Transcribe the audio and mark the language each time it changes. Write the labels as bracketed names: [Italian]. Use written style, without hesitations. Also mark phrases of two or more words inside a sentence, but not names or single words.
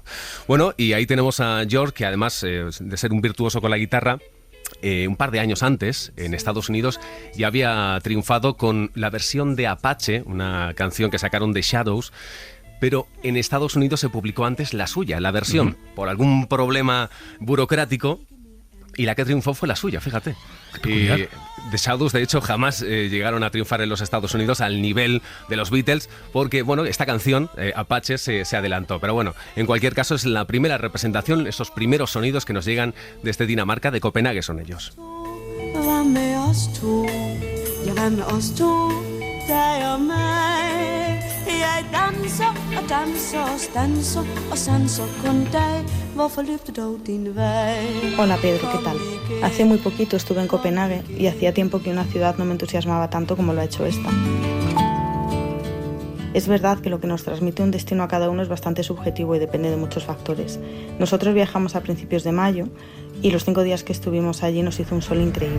[Spanish] Bueno, y ahí tenemos a George, que además de ser un virtuoso con la guitarra, un par de años antes, en Estados Unidos, ya había triunfado con la versión de Apache, una canción que sacaron de Shadows, pero en Estados Unidos se publicó antes la suya, la versión, por algún problema burocrático, y la que triunfó fue la suya, fíjate. Y The Shadows, de hecho, jamás llegaron a triunfar en los Estados Unidos al nivel de los Beatles, porque, bueno, esta canción, Apache, se adelantó. Pero bueno, en cualquier caso, es la primera representación, esos primeros sonidos que nos llegan desde Dinamarca, de Copenhague son ellos. [Danish] Hvad med os to? Ja, hvad med os to? Dig og mig. Jeg danser og danser og stanser og sanser kun dig. Hvorfor løb du dog din vej? [Spanish] Hola Pedro, ¿qué tal? Hace muy poquito estuve en Copenhague y hacía tiempo que una ciudad no me entusiasmaba tanto como lo ha hecho esta. Es verdad que lo que nos transmite un destino a cada uno es bastante subjetivo y depende de muchos factores. Nosotros viajamos a principios de mayo y los 5 días que estuvimos allí nos hizo un sol increíble.